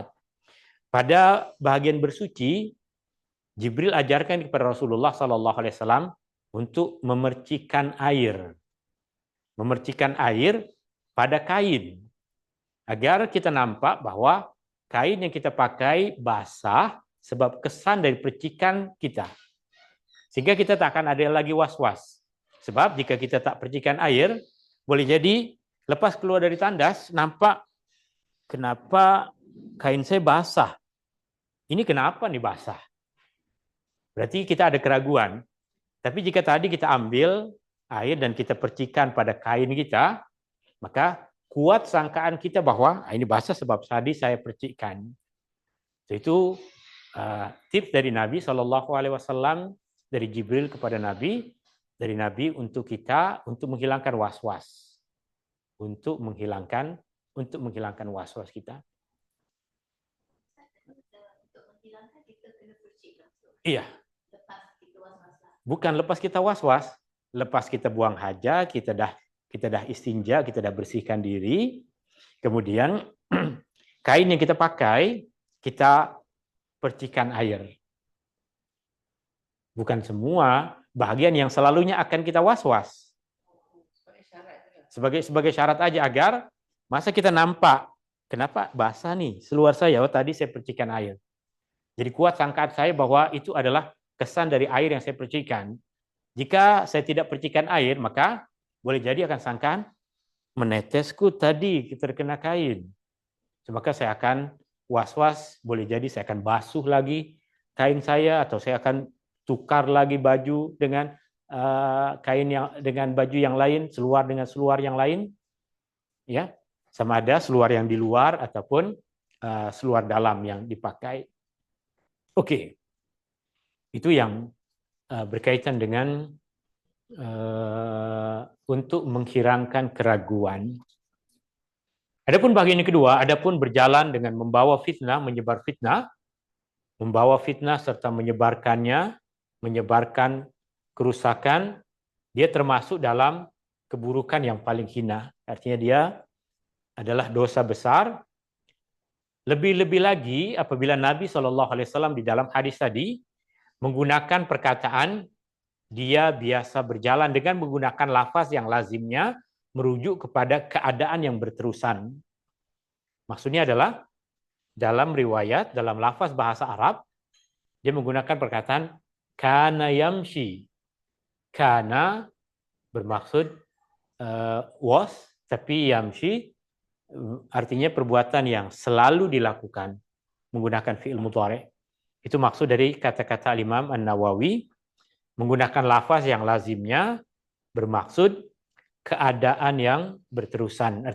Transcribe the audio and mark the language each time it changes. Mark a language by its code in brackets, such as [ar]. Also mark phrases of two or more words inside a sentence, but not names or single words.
[ms] Pada bagian bersuci, Jibril ajarkan kepada Rasulullah SAW untuk memercikan air. Memercikan air pada kain. Agar kita nampak bahwa kain yang kita pakai basah sebab kesan dari percikan kita. Sehingga kita tak akan ada lagi was-was. Sebab jika kita tak percikan air, boleh jadi lepas keluar dari tandas, nampak kenapa kain saya basah. Ini kenapa nih basah? Berarti kita ada keraguan. Tapi jika tadi kita ambil air dan kita percikan pada kain kita, maka kuat sangkaan kita bahwa ini basah sebab tadi saya percikkan. Itu tips dari Nabi SAW, dari Jibril kepada Nabi, dari Nabi untuk kita, untuk menghilangkan was-was. Untuk menghilangkan was-was kita. Untuk menghilangkan kita kena percik langsung. Iya. Lepas kita was-was. Bukan lepas kita was-was, lepas kita buang hajat, kita dah istinja, kita dah bersihkan diri. Kemudian kain yang kita pakai, kita percikan air. Bukan semua, bahagian yang selalunya akan kita was-was. Sebagai syarat aja agar masa kita nampak, kenapa basah nih seluar saya, tadi saya percikan air. Jadi kuat sangkaan saya bahwa itu adalah kesan dari air yang saya percikan. Jika saya tidak percikan air, maka boleh jadi akan sangkaan menetesku tadi terkena kain. Maka saya akan was-was, boleh jadi saya akan basuh lagi kain saya, atau saya akan tukar lagi baju dengan kain dengan baju yang lain, seluar dengan seluar yang lain, ya, sama ada seluar yang di luar ataupun seluar dalam yang dipakai. Oke, itu yang berkaitan dengan untuk menghilangkan keraguan. Adapun bagian yang kedua, adapun berjalan dengan membawa fitnah, menyebar fitnah, membawa fitnah serta menyebarkannya, menyebarkan kerusakan, dia termasuk dalam keburukan yang paling hina. Artinya dia adalah dosa besar. Lebih-lebih lagi apabila Nabi SAW di dalam hadis tadi menggunakan perkataan dia biasa berjalan dengan menggunakan lafaz yang lazimnya merujuk kepada keadaan yang berterusan. Maksudnya adalah dalam riwayat, dalam lafaz bahasa Arab, dia menggunakan perkataan [ar] كان يمشي. [ms] Kana bermaksud was, tapi yamshi artinya perbuatan yang selalu dilakukan menggunakan [ar] فعل مضارع'. [ms] Itu maksud dari kata-kata Imam An-Nawawi, menggunakan lafaz yang lazimnya bermaksud keadaan yang berterusan.